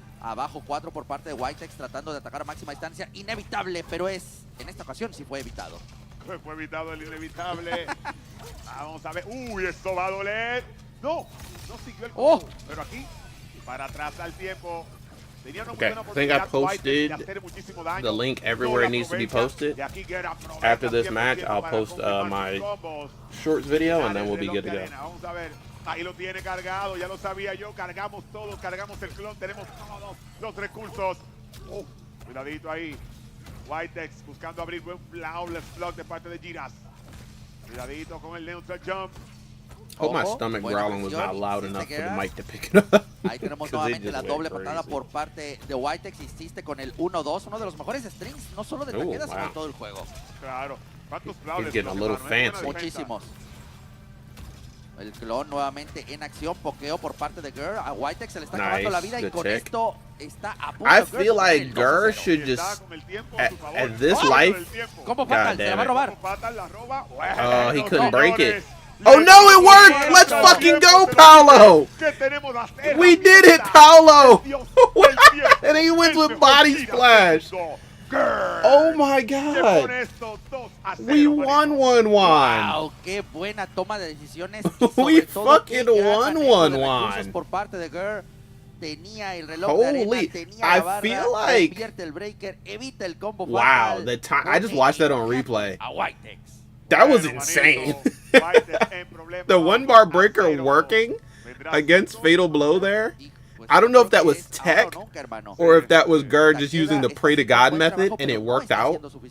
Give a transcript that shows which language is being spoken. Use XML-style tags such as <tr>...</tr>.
<es>Abajo 4 por parte de yTecZ tratando de atacar a máxima distancia. Inevitable, pero en esta ocasión sí fue evitado. Fue evitado el inevitable. Vamos a ver. Uy, esto va a doler. No siguió el combo. Pero aquí, para atrás al tiempo.</es> <en>Okay, I think I posted the link everywhere it needs to be posted. After this match, I'll post my shorts video, and then we'll be good to go.</en> <es>Vamos a ver. Ahí lo tiene cargado, ya lo sabía yo. Cargamos todos, cargamos el clon. Tenemos todos los recursos. Cuidadito ahí. yTecZ buscando abrir buen flawless block de parte de Giras. Cuidadito con el neutral jump.</es> <en>Hope my stomach growling was not loud enough for the mic to pick it up.</en> <es>Ahí tenemos nuevamente la doble patada por parte de yTecZ. Insiste con el 1-2, uno de los mejores strings, no solo de Takeda, sino de todo el juego. Claro. ¿Cuántos flawless?</es> <en>He's getting a little fancy.</en> <es>Muchísimos. El clon nuevamente en acción, pokeo por parte de Gur. A yTecZ se le está acabando la vida y con esto está a punto.</es> <en>I feel like Gur should just, at this life,</en> <es>¿Cómo fatal? ¿Se la va a robar?</es> <en>Oh, he couldn't break it. Oh no, it worked! Let's fucking go, Paolo! We did it, Paolo! And he wins with body splash. Oh my god! We won 1-1.</en> <es>Wow, qué buena toma de decisiones.</es> <en>We fucking won 1-1.</en> <es>Por parte de Gur. Tenía el reloj de arena, tenía la barra,</es> <en>feel like</en> <es>convierte el breaker, evita el combo</es> <en>wow,</en> <es>fatal.</es> <en>the time I just watched that on replay.</en> <es>A yTecZ.</es> <en>That was insane. The 1-bar breaker working against Fatal Blow there. I don't know if that was tech or if that was Gur just using the pray to God method and it worked out.</en>